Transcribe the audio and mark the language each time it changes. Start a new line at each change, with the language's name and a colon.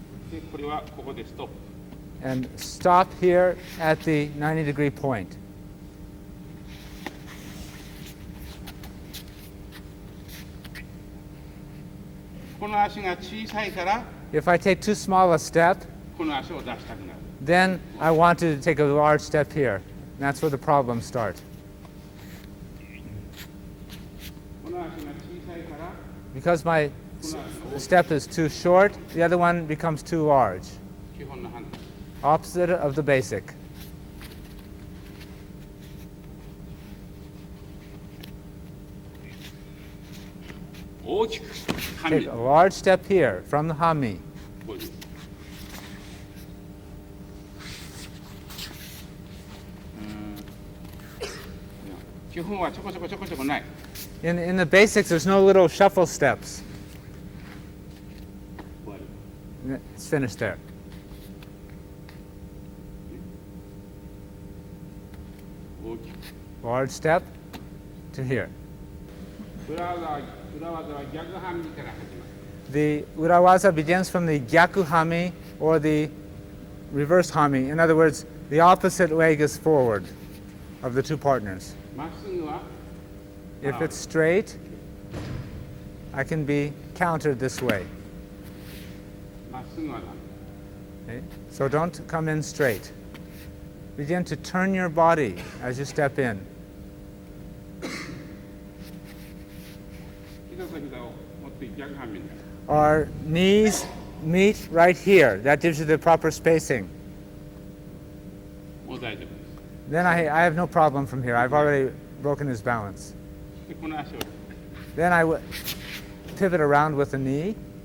Japanese: でこれはここでストップ。
English: and stop here at the 90-degree point.
Japanese: この足が小さいから
English: If I take too small a step,
Japanese: この足を出したくなる。
English: then I want to take a large step here. And that's where the problems start.
Japanese: この足が小さいから
English: Because my step is too short, the other one becomes too large.
Japanese: 基本の反対。
English: Opposite of the basic.
Japanese: 大きく
English: Take a large step here from the hami.
Japanese: こういう基本はちょこちょこちょこちょこない。
English: In the basics, there's no little shuffle steps.
Japanese: 終わり。
English: It's finished there.
Japanese: 大きく
English: Large step to here.
Japanese: 裏技は逆半身から始まる。
English: The urawaza begins from the gyaku hami or the reverse hami. In other words, the opposite leg is forward of the two partners.
Japanese: まっすぐは
English: If it's straight, I can be countered this way.
Japanese: まっすぐはダメ。
English: Okay? So don't come in straight. Begin to turn your body as you step in.
Japanese: 膝と膝を持って逆半身になる。
English: Our knees meet right here. That gives you the proper spacing.
Japanese: もう大丈夫です。
English: Then I have no problem from here. I've already broken his balance.
Japanese: でこの足を
English: Then I pivot around with the knee.